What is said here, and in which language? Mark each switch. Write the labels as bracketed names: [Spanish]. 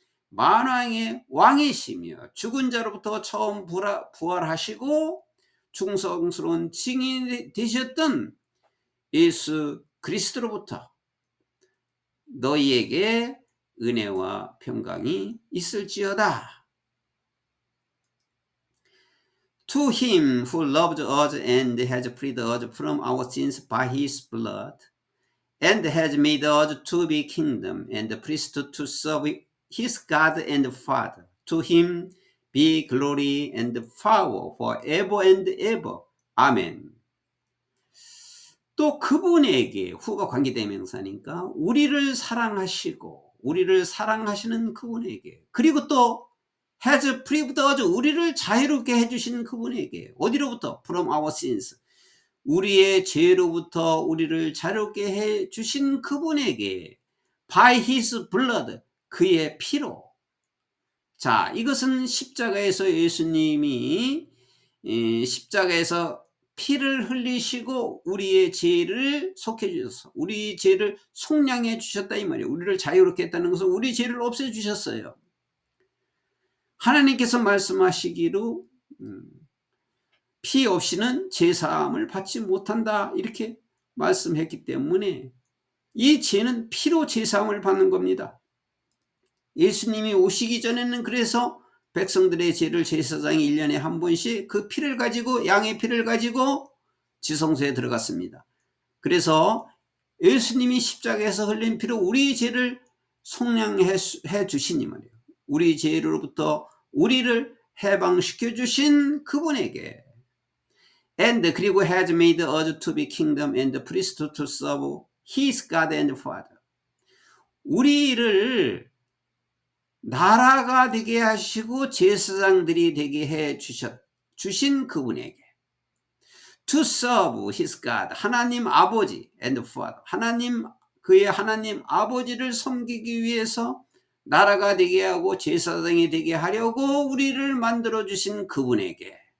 [Korean] 만왕의 왕이시며 죽은 자로부터 처음 부활하시고 충성스러운 증인이 되셨던 예수 그리스도로부터 너희에게 은혜와 평강이 있을지어다. [English] To him who loved us and has freed us from our sins by his blood, and has made us to be kingdom and priest to serve his God and Father. To him be glory and power forever and ever. [Korean] 아멘. 또 그분에게, 후가 관계대명사니까 우리를 사랑하시고 우리를 사랑하시는 그분에게, 그리고 또 has freed us, 우리를 자유롭게 해주신 그분에게. 어디로부터? From our sins, 우리의 죄로부터 우리를 자유롭게 해주신 그분에게. [English] By his blood, 그의 피로. [Korean] 자, 이것은 십자가에서 예수님이 십자가에서 피를 흘리시고 우리의 죄를 속해 주셔서 우리 죄를 속량해 주셨다 이 말이에요. 우리를 자유롭게 했다는 것은 우리 죄를 없애 주셨어요. 하나님께서 말씀하시기로 피 없이는 제사함을 받지 못한다, 이렇게 말씀했기 때문에 이 죄는 피로 제사함을 받는 겁니다. 예수님이 오시기 전에는 그래서 백성들의 죄를 제사장이 1년에 한 번씩 그 피를 가지고, 양의 피를 가지고 지성소에 들어갔습니다. 그래서 예수님이 십자가에서 흘린 피로 우리 죄를 속량해 주시니 말이에요. 우리 죄로부터 우리를 해방시켜 주신 그분에게. [English] And 그리고 has made us to be kingdom and priest to serve his God and Father. 우리를 [Korean] 나라가 되게 하시고 제사장들이 되게 해 주신 그분에게 to serve his God, 하나님 아버지 and Father, 그의 하나님 아버지를 섬기기 위해서 나라가 되게 하고 제사장이 되게 하려고 우리를 만들어 주신 그분에게.